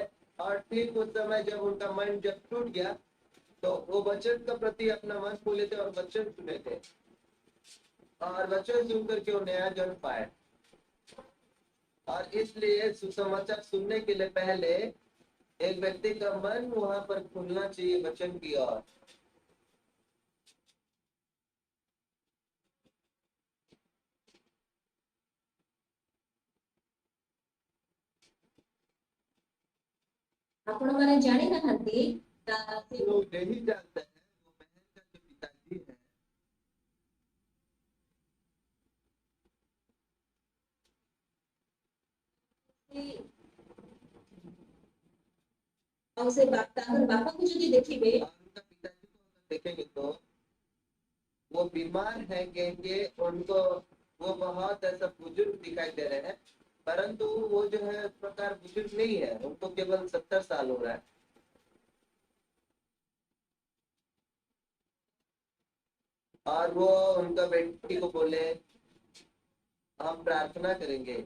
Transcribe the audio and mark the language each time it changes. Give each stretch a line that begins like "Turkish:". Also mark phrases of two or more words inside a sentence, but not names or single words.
Hindi: और ठीक उस समय जब उनका मन जब टूट गया तो वो वचन के प्रति अपना मन खोले थे और वचन सुने थे। और वचन सुन करके वो नया जन्म पाए। और इसलिए सुसमाचार सुनने के लिए पहले एक व्यक्ति का मन वहां पर खुलना चाहिए वचन की ओर।
Odia: ଆପଣ ମାନେ ଜାଣି ନାହାନ୍ତି ସେ
Hindi: लोग नहीं जानते हैं वो बहन का जो पिताजी है
Odia: ଆଉ ସେ ତାଙ୍କର ବାପାକୁ ଯଦି ଦେଖିବେ
Hindi: और उनका पिताजी को अगर देखेंगे तो वो बीमार है कहेंगे उनको। वो बहुत ऐसा बुजुर्ग दिखाई दे रहे हैं परंतु वो जो है उस प्रकार बुजुर्ग नहीं है। उनको केवल 70 साल हो रहा है। और वो उनका बेटी को बोले हम प्रार्थना करेंगे।